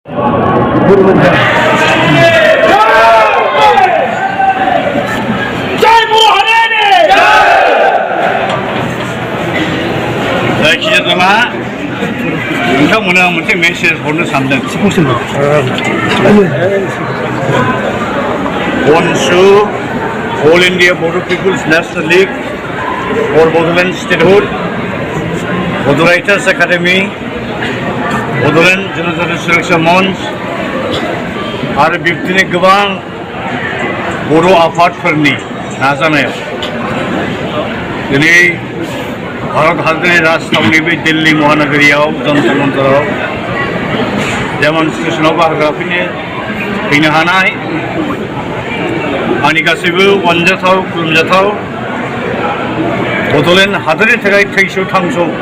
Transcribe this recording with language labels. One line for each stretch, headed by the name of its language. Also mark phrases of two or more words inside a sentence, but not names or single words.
Bodo: जायखिजाया नोंथांमोना मोनसे मेसेज हरनो सानदों अनसु All India Bodo People's National League for Bodoland Statehood, Bodo Writers Academy, Bodoland Jonathan Selection Mons, आरो बिब्दिनो गोबां बर' आफादफोरनि नाजानायाव दिनै भारत हादरनि राजथावनि बे दिल्ली महानगरीयाव जन्तर मन्तराव डेमनस्ट्रेशनाव बाहागो फैनो हानाय आंनि गासैबो अनजाथाव खुलुमजाथाव बड'लेण्ड हादरनि थाखाय थैस' थांस'